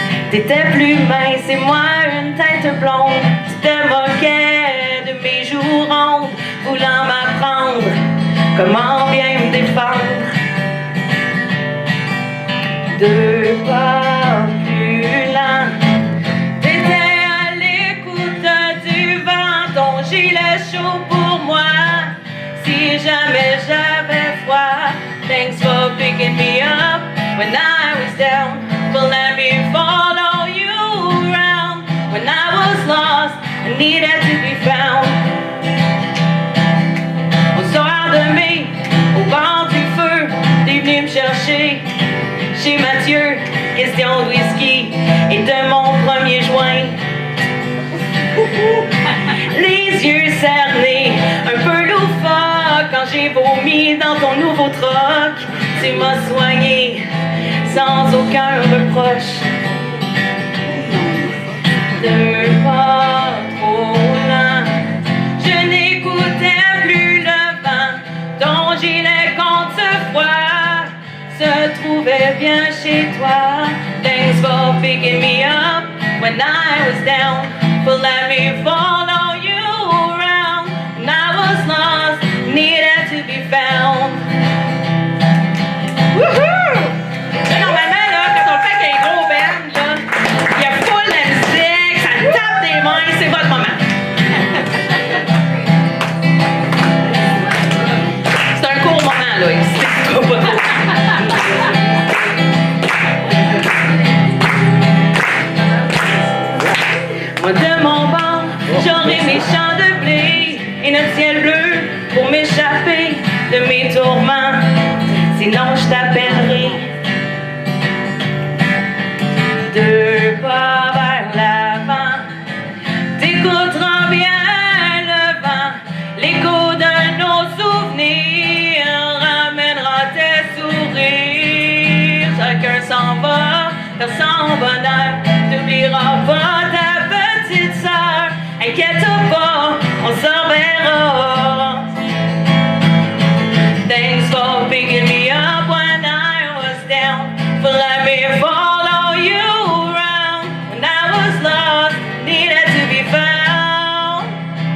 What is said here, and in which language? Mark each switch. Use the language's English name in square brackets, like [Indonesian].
[French] T'étais plus mince et moi une tête blonde, tu te moquais de mes joues rondes, voulant m'apprendre comment bien me défendre. 2 pas plus lent, t'étais à l'écoute du vent, ton gilet chaud pour moi. Si jamais j'avais froid, [English] thanks for picking me up when I was down, for let me follow you around. When I was lost, I needed to be found. [French] Au soir de mai, au bord du feu, t'es venu me chercher chez Mathieu, question de whisky et de mon premier joint. Les yeux cernés, un peu loufoque quand j'ai vomi dans ton nouveau troc. Tu m'as soigné sans aucun reproche. 2 pas trop lent, je n'écoutais plus le vent. Ton gilet contre froid se trouvait bien chez toi. [English] Thanks for picking me up when I was down, for let me follow you around. When I was lost, needed to be found. Wouhou! [French] Normalement, là, quand on fait qu'un gros band, là, il y a full la musique, ça tape des mains, c'est votre moment. C'est un court moment, là, ici. Moi de mon bord, j'aurai mes champs de blé et notre ciel bleu pour m'échapper de mes tourments. Sinon je t'appellerai. 2 pas vers l'avant, t'écouteras bien le vent, l'écho de nos souvenirs ramènera tes sourires. Chacun s'en va vers son bonheur, t'oublieras pas ta petite sœur. Inquiète pas, on s'en verra. [English] Thanks for picking me up when I was down, for let me follow you around. When I was lost, needed to be found.